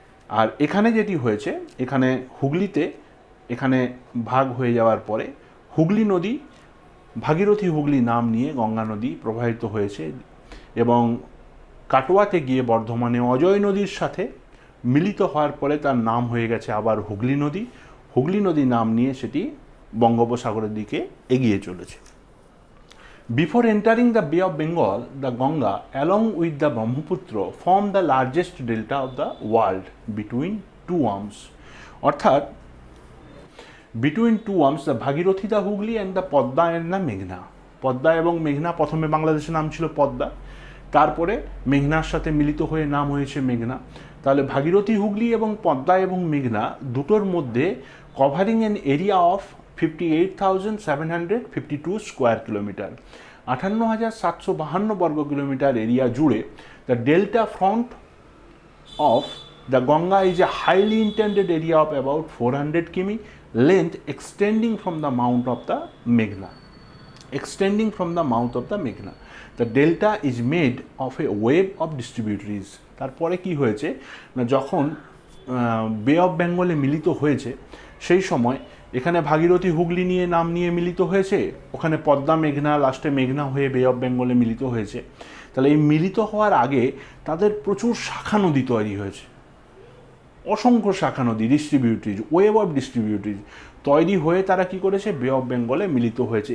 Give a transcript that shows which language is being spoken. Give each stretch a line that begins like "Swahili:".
Bangla: আর এখানে যেটি হয়েছে, এখানে হুগলিতে এখানে ভাগ হয়ে যাওয়ার পরে হুগলি নদী ভাগীরথী হুগলি নাম নিয়ে গঙ্গা নদী প্রবাহিত হয়েছে, এবং কাটোয়াতে গিয়ে বর্ধমানে অজয় নদীর সাথে মিলিত হওয়ার পরে তার নাম হয়ে গেছে আবার হুগলি নদী। হুগলি নদী নাম নিয়ে সেটি বঙ্গোপসাগরের দিকে এগিয়ে চলেছে।
English: Before entering the Bay of Bengal, the Ganga, along with the Brahmaputra, form the largest delta of the world between two arms. অর্থাৎ between two arms, the Bhagirathi, the Hugli and the Podda and the Meghna.
Bangla: Padma এবং মেঘনা, প্রথমে বাংলাদেশের নাম ছিল পদ্মা, তারপরে মেঘনার সাথে মিলিত হয়ে নাম হয়েছে মেঘনা। তাহলে ভাগীরথী হুগলি এবং পদ্মা এবং মেঘনা দুটোর মধ্যে
English: covering N area of 58,752 square kilometre,
Bangla: 58,752 বর্গ কিলোমিটার এরিয়া জুড়ে
English: The delta front of the Ganga is a highly intended area of about 400 কিমি length extending from the Mount of the মেঘনা। Extending from the mouth of the Meghna, the delta is made of a web of distributaries.
Bangla: তারপরে কি হয়েছে না, যখন বে of বেঙ্গলে মিলিত হয়েছে সেই সময় এখানে ভাগীরথী হুগলি নিয়ে নাম নিয়ে মিলিত হয়েছে, ওখানে পদ্মা মেঘনা, লাস্টে মেঘনা হয়ে বে অফ বেঙ্গলে মিলিত হয়েছে। তাহলে এই মিলিত হওয়ার আগে তাদের প্রচুর শাখা নদী তৈরি হয়েছে, অসংখ্য শাখা নদী, ডিস্ট্রিবিউটরিজ, ওয়েব অফ ডিস্ট্রিবিউটরিজ তৈরি হয়ে তারা কি করেছে বে অফ বেঙ্গলে মিলিত হয়েছে।